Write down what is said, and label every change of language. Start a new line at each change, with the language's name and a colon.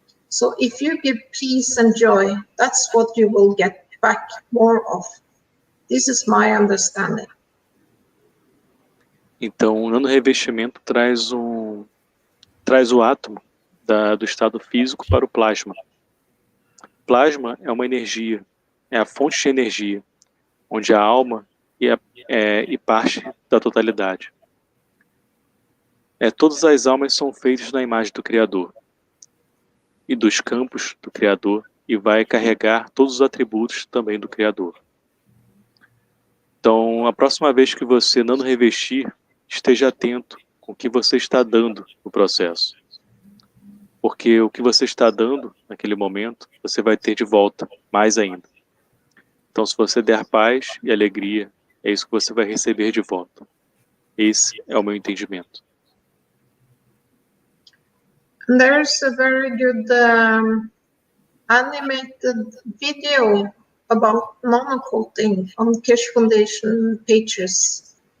English: So if you give peace and joy, that's what you will get back more of. This is my understanding.
Portuguese: Então, o nanorevestimento traz o átomo do estado físico para o plasma. Plasma é uma energia, é a fonte de energia, onde a alma e parte da totalidade. Todas as almas são feitas na imagem do Criador e dos campos do Criador, e vai carregar todos os atributos também do Criador. Então, a próxima vez que você nanorevestir, esteja atento com o que você está dando no processo. Porque o que você está dando naquele momento, você vai ter de volta, mais ainda. Então, se você der paz e alegria, é isso que você vai receber de volta. Esse é o meu entendimento.
English: There's a very good animated video about nanocoating on Keshe Foundation pages.